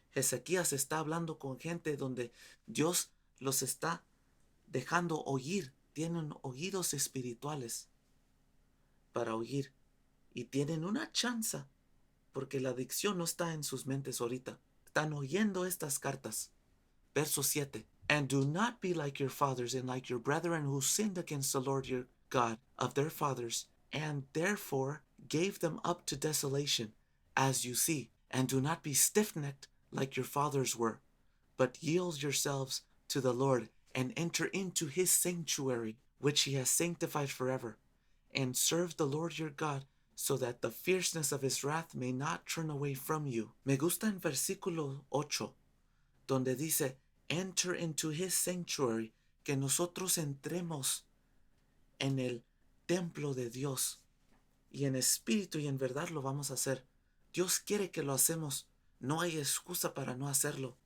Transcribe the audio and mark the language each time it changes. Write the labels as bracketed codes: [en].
[es] Ezequías está hablando con gente donde Dios los está dejando oír. Tienen oídos espirituales para oír. Y tienen una chance, porque la adicción no está en sus mentes ahorita. Están oyendo estas cartas. Verso 7. [en] And do not be like your fathers and like your brethren who sinned against the Lord your God of their fathers, and therefore gave them up to desolation, as you see. And do not be stiff-necked like your fathers were, but yield yourselves to the Lord, and enter into his sanctuary, which he has sanctified forever, and serve the Lord your God, so that the fierceness of his wrath may not turn away from you. [es] Me gusta en versículo 8, donde dice, [en] enter into his sanctuary, [es] que nosotros entremos en el templo de Dios, y en espíritu y en verdad lo vamos a hacer. Dios quiere que lo hacemos. No hay excusa para no hacerlo.